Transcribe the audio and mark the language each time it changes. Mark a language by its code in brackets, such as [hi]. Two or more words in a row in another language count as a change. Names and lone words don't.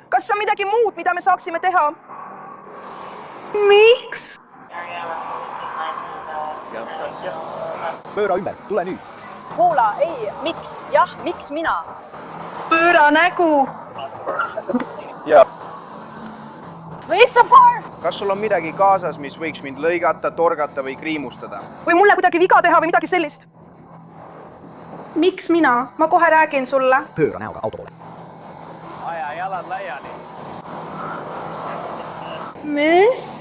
[et] Kas on midagi muud, mida me saaksime teha? Miks? Pööra ümber, tule nüüd. Kuula, ei, miks? Jah, miks mina? Pööra nägu. Ja. [en] Where's the bar? [et] Kas sul on midagi kaasas, mis võiks mind lõigata, torgata või kriimustada? Või mulle kuidagi viga teha või midagi sellist? Miks mina? Ma kohe räägin sulle. Pööra näoga auto poole. Aja jalad laiali. Mis?